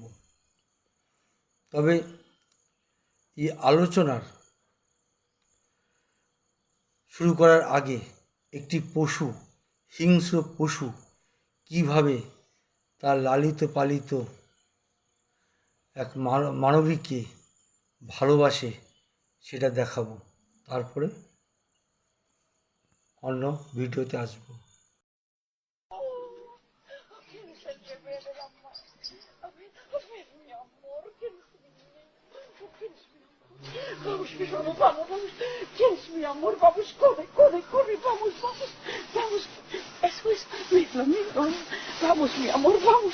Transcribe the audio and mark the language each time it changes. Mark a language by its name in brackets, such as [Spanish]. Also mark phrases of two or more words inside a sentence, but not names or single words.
[Bangla] তবে এই আলোচনার শুরু করার আগে একটি পশু, হিংস্র পশু কিভাবে তার লালিত পালিত এক মানবীকে ভালোবাসে সেটা দেখাবো। তারপরে অন্য ভিডিওতে আসবো। [Spanish] Vamos, mi amor, vamos, vamos. ¿Quién es mi amor? Vamos, corre, corre, corre, vamos, vamos, vamos. Eso es, míralo, míralo. Vamos, mi amor, vamos.